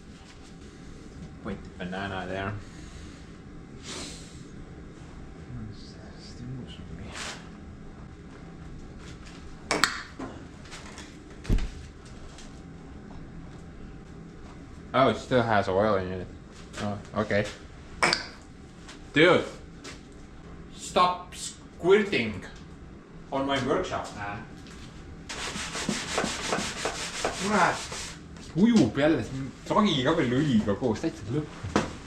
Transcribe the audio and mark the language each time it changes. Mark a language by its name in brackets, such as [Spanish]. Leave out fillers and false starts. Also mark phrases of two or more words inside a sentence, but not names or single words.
[English] Wait, banana there. Oh, it still has oil in it. Oh, okay. Dude, stop squirting on my workshop, man. [Estonian] kurat, ujub jälle sagiga veel õliga koos, täitsa lõpp.